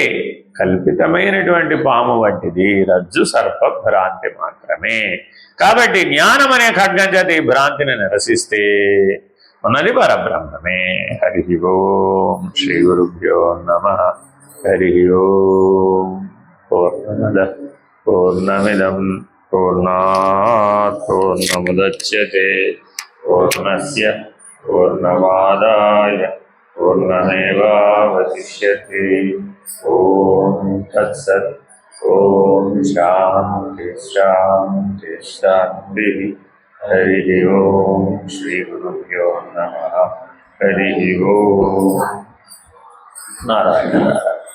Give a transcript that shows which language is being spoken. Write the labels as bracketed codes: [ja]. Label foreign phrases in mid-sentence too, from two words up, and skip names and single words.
[te] కల్పితమైనటువంటి పాము వంటిది, రజ్జు సర్ప భ్రాంతి మాత్రమే. కాబట్టి జ్ఞానం అనే ఖడ్గం చేత ఈ భ్రాంతిని నిరసిస్తే ఉన్నది పరబ్రహ్మమే. [sa] हरि ओं। श्री गुरुभ्यो नमः. हरि ओं. पूर्णमद पूर्णमिदं पूर्णात् पूर्णमुदच्यते पूर्णस्य पूर्णमादाय पूर्णमेवावशिष्यते. ओं तत्सत्। ओं शान्ति शान्ति शान्ति. हरि ओं। श्री गुरुभ्यो नमः. हरि ओं। नारायण.